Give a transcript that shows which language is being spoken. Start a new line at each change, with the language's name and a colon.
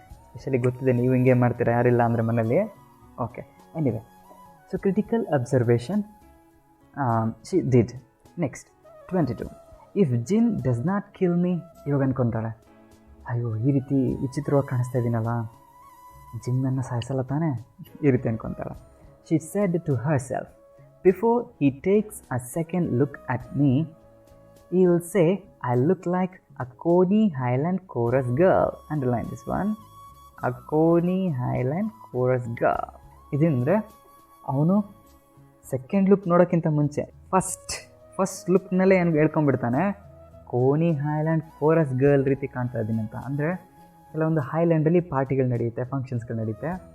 Kannada: Specially ಗೊತ್ತಿದೆ ನೀವು ಹಿಂಗೆ ಮಾಡ್ತೀರಾ, ಯಾರಿಲ್ಲ ಅಂದರೆ ಮನೇಲಿ.
English: Okay, anyway, so critical observation she did.
Kannada: Next 22.
English: if gin does not kill me,
Kannada: ಇವಾಗ ಅನ್ಕೊತಾಳೆ, ಅಯ್ಯೋ ಈ ರೀತಿ ವಿಚಿತ್ರವಾಗಿ ಕಾಣಿಸ್ತಾ ಇದ್ದೀನಲ್ಲ, ಜಿನ್ ನನ್ನ ಸಾಯಿಸಲ್ಲ ತಾನೇ, ಈ ರೀತಿ ಅನ್ಕೊತಾಳೆ.
English: She said to her self, before he takes a second look at me, he will say, I look like a Coney Highland chorus girl. Underline this one, a Coney Highland chorus girl.
Kannada: ಇದಂದರೆ ಅವನು second look ನೋಡೋಕ್ಕಿಂತ ಮುಂಚೆ first ಲುಕ್ನಲ್ಲೇ ಏನು ಹೇಳ್ಕೊಂಡ್ಬಿಡ್ತಾನೆ, ಕೋನಿ highland chorus girl ರೀತಿ ಕಾಣ್ತಾ ಇದ್ದೀನಿ ಅಂತ. ಅಂದರೆ ಕೆಲವೊಂದು ಹೈಲ್ಯಾಂಡಲ್ಲಿ ಪಾರ್ಟಿಗಳು ನಡೆಯುತ್ತೆ, ಫಂಕ್ಷನ್ಸ್ಗಳು ನಡೆಯುತ್ತೆ.